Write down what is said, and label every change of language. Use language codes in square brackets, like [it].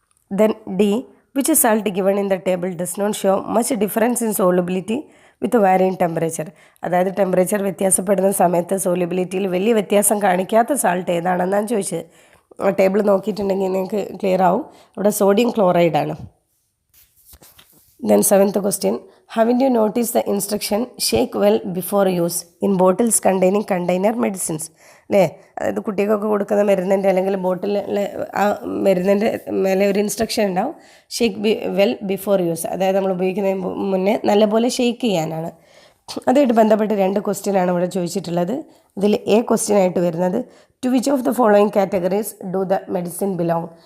[en] Then D. Which salt given in the table does not show much difference in solubility with varying temperature. [ml] അതായത് temperature വ്യത്യാസപ്പെടുന്ന സമയത്ത് സോലിബിലിറ്റിയിൽ വലിയ വ്യത്യാസം കാണിക്കാത്ത salt ഏതാണെന്നാണ് ചോദിച്ചത്. ടേബിൾ നോക്കിയിട്ടുണ്ടെങ്കിൽ നിങ്ങൾക്ക് ക്ലിയർ ആവും. അവിടെ sodium ക്ലോറൈഡാണ്. [en] Then 7th question, haven't you noticed the instruction shake well before use in bottles containing container medicines? [ml] അല്ലേ, അതായത് കുട്ടികൾക്കൊക്കെ കൊടുക്കുന്ന മരുന്നിൻ്റെ അല്ലെങ്കിൽ ബോട്ടിലെ ആ മരുന്നിൻ്റെ മേലെ ഒരു ഇൻസ്ട്രക്ഷൻ ഉണ്ടാവും, [en] Shake well before use. [ml] അതായത് നമ്മൾ ഉപയോഗിക്കുന്നതിന് മുന്നേ നല്ലപോലെ ഷെയ്ക്ക് ചെയ്യാനാണ്. അതുമായിട്ട് ബന്ധപ്പെട്ട് 2 ക്വസ്റ്റ്യനാണ് ഇവിടെ ചോദിച്ചിട്ടുള്ളത്. ഇതിൽ ക്വസ്റ്റ്യൻ ആയിട്ട് വരുന്നത്, [en] To which of the following categories do the medicine belong?